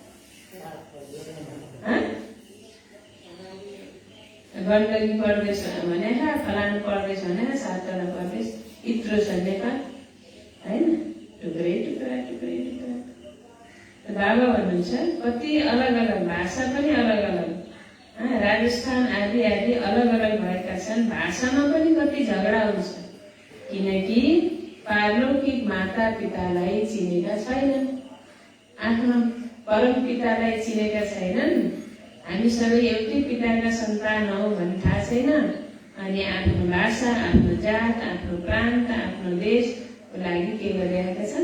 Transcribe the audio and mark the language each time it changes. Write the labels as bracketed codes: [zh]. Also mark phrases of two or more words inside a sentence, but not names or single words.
[ne] गण्डकी प्रदेश भनेर, फलानु प्रदेश भनेर 7वटा प्रदेश यत्रो छ नेपाल होइन। टुक्रै टुक्रा टुक्रै टुक्रा। बाबा भन्नुहुन्छ कति अलग अलग भाषा पनि अलग अलग, राजस्थान आदि आदि अलग अलग भएका छन्। भाषामा पनि कति झगडा हुन्छ, किनकि पारलौकिक माता पितालाई चिनेका छैनन्, आफ्नो परम पितालाई चिनेका छैनन्। हामी सबै एउटै पिताका सन्तान हौ भन्ने थाहा छैन। अनि आफ्नो भाषा, आफ्नो जात, आफ्नो प्रान्त, आफ्नो देशको लागि के गरिरहेका छन्?